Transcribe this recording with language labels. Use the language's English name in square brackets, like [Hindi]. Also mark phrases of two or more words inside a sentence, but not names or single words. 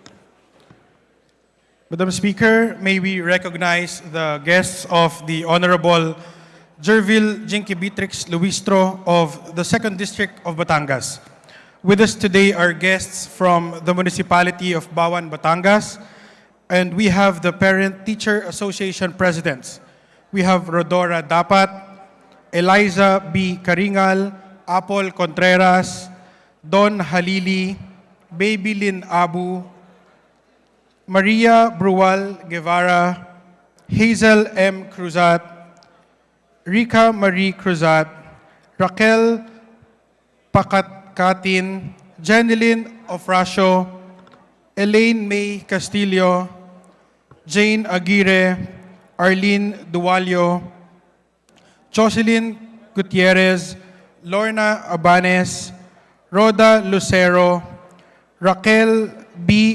[English] Madam Speaker, may we recognize the guests of the Honorable Jervil Jinky Beatrix Luistro of the 2nd District of Batangas. With us today are guests from the municipality of Bawan, Batangas, and we have the Parent Teacher Association Presidents. We have Rodora Dapat, Eliza B. Karingal, Apol Contreras, Don Halili, Baby Lynn Abu, Maria Brual Guevara, Hazel M. Cruzat, Rica Marie Cruzat, Raquel Pakatkatin, Jeneline Ofracio, Elaine May Castillo, Jane Aguirre, Arlene Dualio, Jocelyn Gutierrez, Lorna Abanes, Roda Lucero, Raquel B.